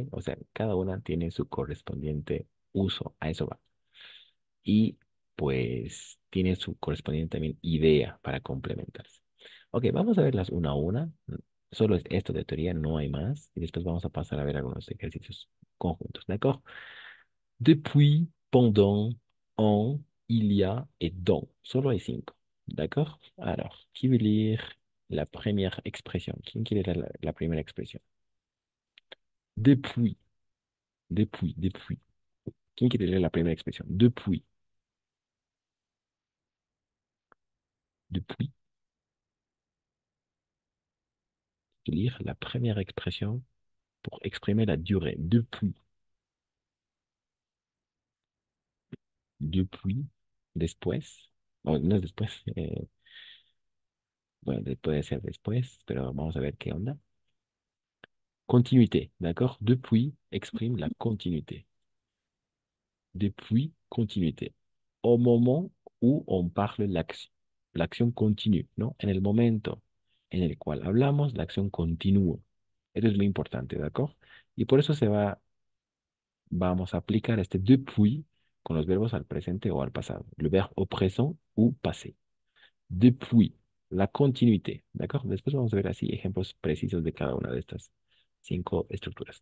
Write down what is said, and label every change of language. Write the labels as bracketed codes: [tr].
[es] O sea, cada una tiene su correspondiente uso, a eso va. Y pues tiene su correspondiente también idea para complementarse. Ok, vamos a verlas una a una. Solo es esto de teoría, no hay más. Y después vamos a pasar a ver algunos ejercicios conjuntos, ¿de acuerdo? [fr] Depuis, pendant, en, il y a et dans. [es] Solo hay cinco. [fr] D'accord? Alors, qui veut lire la première expression? [es] ¿Quién quiere leer la primera expresión? Depuis, depuis. ¿Quién quiere leer la primera expresión? [fr] Depuis. Lire la première expression pour exprimer la durée. [es] Depuis, después. Oh, no es después. Bueno, puede ser después, pero vamos a ver qué onda. [fr] Continuité, d'accord? Depuis exprime la continuité. Depuis, continuité. Au moment où on parle l'action. L'acción continue, ¿no? [es] En el momento en el cual hablamos, la acción continúa. Eso es muy importante, ¿de acuerdo? Y por eso vamos a aplicar este depuis con los verbos al presente o al pasado. [fr] Le verbe au présent ou passé. [es] Depuis, la continuité, ¿de acuerdo? Después vamos a ver así ejemplos precisos de cada una de estas cinco estructuras.